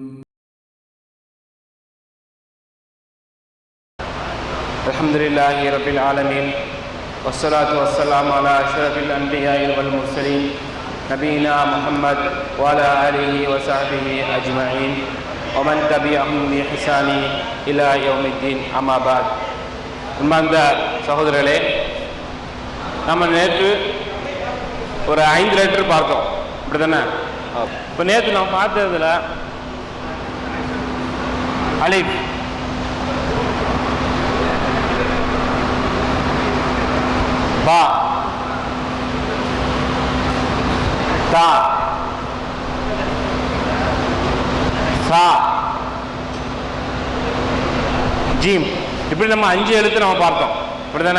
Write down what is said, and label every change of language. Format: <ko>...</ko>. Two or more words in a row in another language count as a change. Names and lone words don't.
<ar>الحمد لله رب العالمين والصلاة والسلام على أشرف الأنبياء والمرسلين نبينا محمد وعلى آله وصحبه أجمعين ومن تبعهم بإحسان إلى يوم الدين أما بعد.</ar> <ta>அன்பார்ந்த சகோதரர்களே, நம்ம நேற்று ஒரு 5 லெட்டர் பார்த்தோம், இப்படி தானே? இப்போ நேற்று நம்ம பார்த்ததுல</ta> <ar>ألف، باء، تاء، ثاء، جيم,</ar> <ta>இப்படி நம்ம 5 எழுத்து நம்ம பார்த்தோம், இப்படி தானே?</ta>